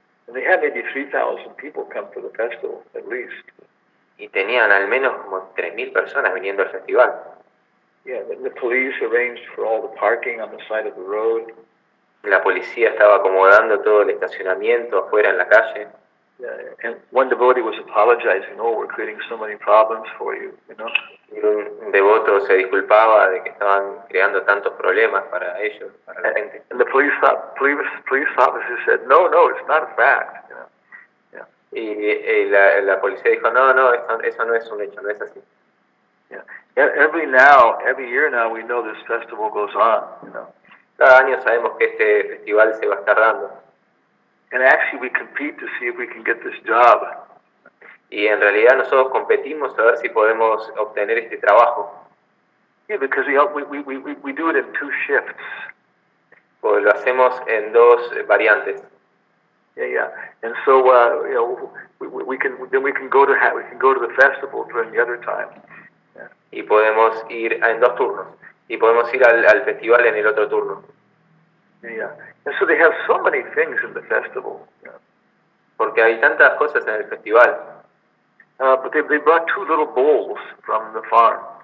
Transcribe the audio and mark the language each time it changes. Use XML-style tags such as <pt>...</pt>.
<en>And they had maybe 3,000 people come to the festival, at least.</en> <es>Y tenían al menos como 3.000 personas viniendo al festival.</es> <en>Yeah, the police arranged for all the parking on the side of the road.</en> <es>La policía estaba acomodando todo el estacionamiento afuera en la calle.</es> <en>Yeah, and one devotee was apologizing, oh, we're creating so many problems for you, you know.</en> <es>Y un devoto se disculpaba de que estaban creando tantos problemas para ellos, para la gente.</es> <en>And the police officer said, no, it's not a fact, you know.</en> <es>Y la policía dijo, no, eso no es un hecho, no es así. Yeah.</es> <en>Every year now, we know this festival goes on, you know.</en> <es>Cada año sabemos que este festival se va a estar dando.</es> <en>And actually, we compete to see if we can get this job.</en> <es>Y en realidad nosotros competimos a ver si podemos obtener este trabajo.</es> <en>Yeah, because we do it in 2 shifts.</en> <es>Pues lo hacemos en 2 variantes. Yeah.</es> <en>And so, you know, we can go to the festival during the other time. Yeah.</en> <es>Y podemos ir en 2 turnos. Y podemos ir al festival en el otro turno. Yeah.</es> <en>And so they have so many things in the festival. Yeah.</en> <es>Porque hay tantas cosas en el festival.</es> <en>But they brought 2 little bulls from the farm.</en>